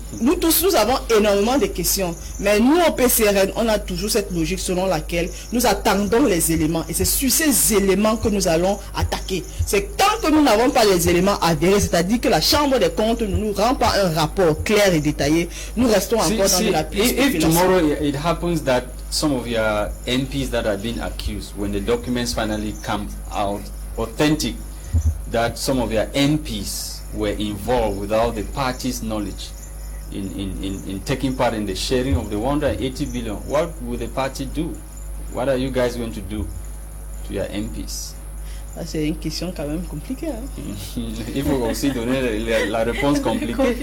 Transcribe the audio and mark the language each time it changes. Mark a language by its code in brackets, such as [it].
[fr] Nous tous, nous avons énormément de questions. Mais nous, au PCRN, on a toujours cette logique selon laquelle nous attendons les éléments. Et c'est sur ces éléments que nous allons attaquer. C'est tant que nous n'avons pas les éléments avérés, c'est-à-dire que la Chambre des comptes ne nous rend pas un rapport clair et détaillé, nous restons encore dans de la piste. [en] If tomorrow it happens that some of your MPs that have been accused, when the documents finally come out authentic, that some of your MPs were involved without the party's knowledge in taking part in the sharing of the 180 billion, what will the party do? What are you guys going to do to your MPs? [fr] C'est une question quand même compliquée. Hein? Il faut aussi donner la réponse compliquée.